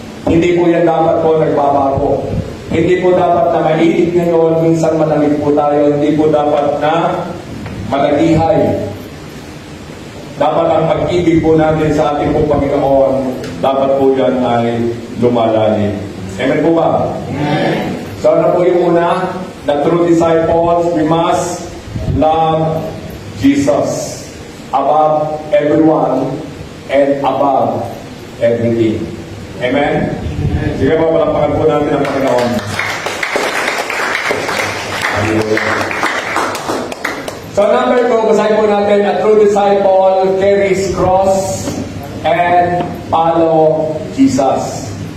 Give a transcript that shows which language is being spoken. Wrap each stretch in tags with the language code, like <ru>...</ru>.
<tl>Hindi po yan dapat po nagbabago. Hindi po dapat na mainit ngayon, minsan malamig po tayo. Hindi po dapat na malagihay. Dapat ang pag-ibig po natin sa ating po Panginoon, dapat po yan ay lumalalim. Amen po ba? Amen. So ano po yung una?</tl> <en>The true disciples, we must love Jesus above everyone and above everything. Amen?</en> <tl>Sige po, palakpakan po natin ang Panginoon.</tl> <en>So number 2,</en> <tl>basahin po natin,</tl> <en>a true disciple carries cross and follow Jesus.</en>